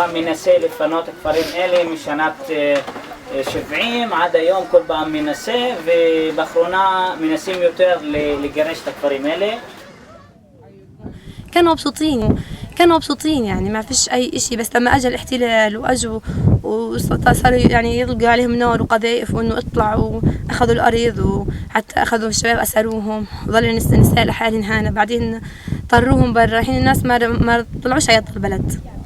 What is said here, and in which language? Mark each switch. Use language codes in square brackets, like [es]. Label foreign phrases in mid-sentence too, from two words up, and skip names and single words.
[he] מנסה לפנות כפרים אלה משנת 70 עד היום כל פעם מנסה, ובאחרונה מנסים יותר לגרש את הכפרים אלה. [ar] كانوا مبسوطين يعني ما فيش أي إشي، بس لما أجى الاحتلال وأجوا وصاروا يعني يطلقوا عليهم نار وقذائف وإنه اطلعوا أخذوا الأرض، وحتى أخذوا الشباب أسروهم وظلوا النساء لحالهم هنا، بعدين طروهم برا. الحين الناس ما طلعوش عيط البلد.